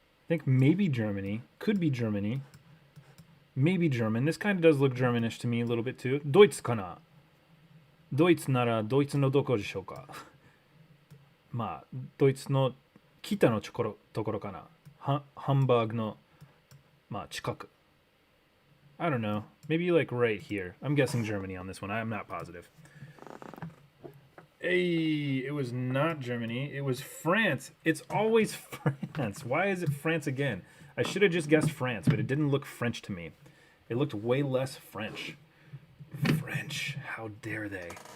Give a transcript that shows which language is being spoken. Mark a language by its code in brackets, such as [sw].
[en] I think maybe Germany. Could be Germany. Maybe German. This kind of does look Germanish to me a little bit too. [ja] ドイツかなドイツならドイツのどこでしょうかドイツの北のところかなハンバーグの近く [en] I don't know. Maybe like right here. I'm guessing Germany on this one. I'm not positive. Hey, it was not Germany. It was France. It's always France. Why is it France again? I should have just guessed France, but it didn't look French to me. It looked way less French. French. How dare they?